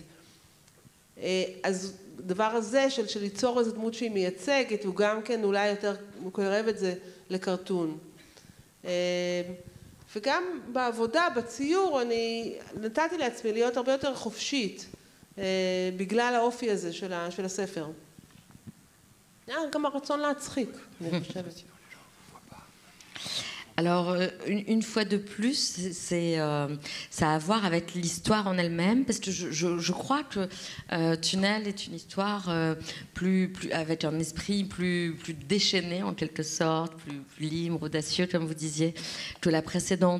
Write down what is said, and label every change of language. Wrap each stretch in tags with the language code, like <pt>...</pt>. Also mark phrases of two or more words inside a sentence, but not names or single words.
<he>אז הדבר הזה של ליצור איזו דמות שהיא מייצגת, הוא גם כן אולי יותר מקרב את זה לקרטון. וגם בעבודה, בציור, אני נתתי לעצמי להיות הרבה יותר חופשית, בגלל האופי הזה של הספר. גם הרצון להצחיק, אני חושבת.</he> <fr>Alors, une fois de plus, ça a à voir avec l'histoire en elle-même, parce que je crois que Tunnel est une histoire avec un esprit plus déchaîné en quelque sorte, plus libre, audacieux, comme vous disiez, que la précédente.</fr>